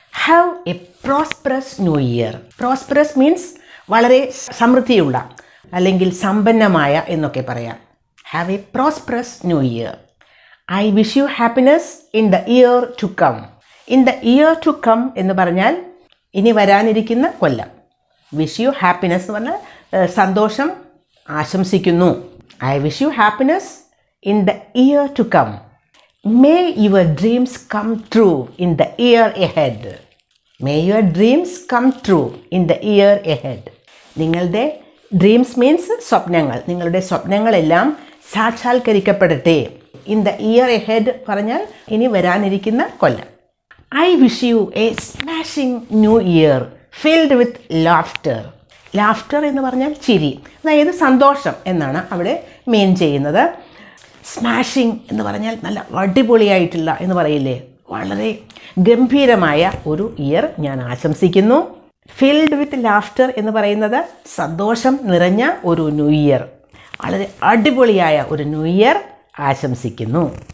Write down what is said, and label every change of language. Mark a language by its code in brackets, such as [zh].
[en] Have a prosperous new year. [ml] Prosperous means വളരെ സമൃദ്ധിയുള്ള അല്ലെങ്കിൽ സമ്പന്നമായ എന്നൊക്കെ പറയാം. [en] Have a prosperous new year. I wish you happiness in the year to come. In the year to come [ml] എന്ന് പറഞ്ഞാൽ ഇനി വരാനിരിക്കുന്ന കൊല്ലം. വിഷ് യു ഹാപ്പിനെസ് എന്ന് പറഞ്ഞാൽ സന്തോഷം ആശംസിക്കുന്നു. [en] I wish you happiness in the year to come. May your dreams come true in the year ahead. May your dreams come true in the year ahead. [ml] നിങ്ങളുടെ dreams means സ്വപ്നങ്ങൾ. നിങ്ങളുടെ സ്വപ്നങ്ങളെല്ലാം സാക്ഷാത്കരിക്കപ്പെടട്ടെ. [en] in the year ahead [ml] പറഞ്ഞാൽ ഇനി വരാനിരിക്കുന്ന കൊല്ലം. [en] I wish you a smashing new year filled with laughter. [ml] Laughter എന്ന് പറഞ്ഞാൽ ചിരി, അതായത് സന്തോഷം എന്നാണ് അവിടെ മീൻ ചെയ്യുന്നത്. സ്മാഷിങ് എന്ന് പറഞ്ഞാൽ നല്ല അടിപൊളിയായിട്ടുള്ള എന്ന് പറയില്ലേ, വളരെ ഗംഭീരമായ ഒരു ഇയർ ഞാൻ ആശംസിക്കുന്നു. [en] filled with laughter [ml] എന്ന് പറയുന്നത് സന്തോഷം നിറഞ്ഞ ഒരു ന്യൂ ഇയർ, വളരെ അടിപൊളിയായ ഒരു ന്യൂ ഇയർ ആശംസിക്കുന്നു.